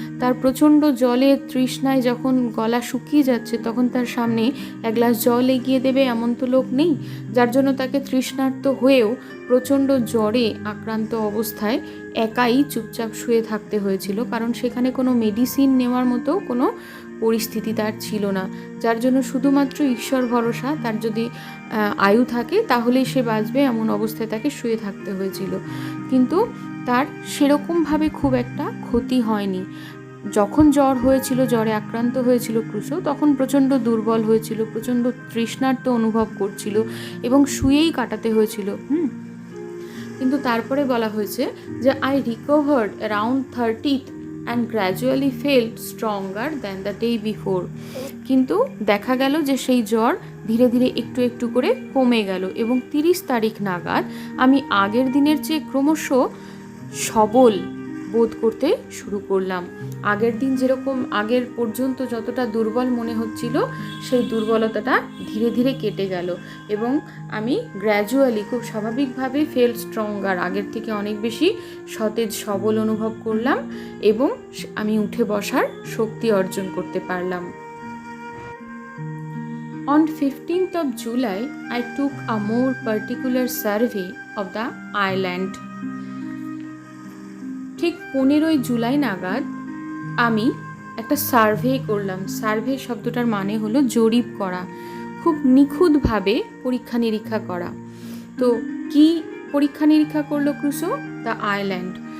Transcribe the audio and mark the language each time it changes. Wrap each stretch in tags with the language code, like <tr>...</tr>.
<bn>তার প্রচণ্ড জলে তৃষ্ণায় যখন গলা শুকিয়ে যাচ্ছে, তখন তার সামনে এক গ্লাস জল এগিয়ে দেবে এমন তো লোক নেই, যার জন্য তাকে তৃষ্ণার্ত হয়েও প্রচণ্ড জ্বরে আক্রান্ত অবস্থায় একাই চুপচাপ শুয়ে থাকতে হয়েছিল, কারণ সেখানে কোনো মেডিসিন নেওয়ার মতো কোনো পরিস্থিতি তার ছিল না, যার জন্য শুধুমাত্র ঈশ্বর ভরসা, তার যদি আয়ু থাকে তাহলেই সে বাঁচবে এমন অবস্থায় তাকে শুয়ে থাকতে হয়েছিল। কিন্তু তার সেরকমভাবে খুব একটা ক্ষতি হয়নি। যখন জ্বর হয়েছিল, জ্বরে আক্রান্ত হয়েছিল ক্রুসো, তখন প্রচণ্ড দুর্বল হয়েছিল, প্রচণ্ড তৃষ্ণার্ত অনুভব করছিল এবং শুয়েই কাটাতে হয়েছিল। কিন্তু তারপরে বলা হয়েছে যে</bn> <en>I recovered around 30th and gradually felt stronger than the day before.</en> <bn>কিন্তু দেখা গেল যে সেই জ্বর ধীরে ধীরে একটু একটু করে কমে গেল এবং 30 তারিখ নাগাদ আমি আগের দিনের চেয়ে ক্রমশ সবল বোধ করতে শুরু করলাম। আগের দিন যেরকম আগের পর্যন্ত যতটা দুর্বল মনে হচ্ছিল, সেই দুর্বলতাটা ধীরে ধীরে কেটে গেল এবং আমি গ্র্যাজুয়ালি খুব স্বাভাবিকভাবে</bn> <en>fell stronger,</en> <bn>আগের থেকে অনেক বেশি সতেজ সবল অনুভব করলাম এবং আমি উঠে বসার শক্তি অর্জন করতে পারলাম।</bn> <en>On 15th of July, I took a more particular survey of the island.</en> <bn>ঠিক 15ই জুলাই নাগাদ আমি একটা সার্ভে করলাম। সার্ভে শব্দটার মানে হলো জরিপ করা। খুব খুব নিখুঁতভাবে পরীক্ষা নিরীক্ষা করা। তো কি পরীক্ষা নিরীক্ষা করলো ক্রুসো?</bn> <en>The island.</en>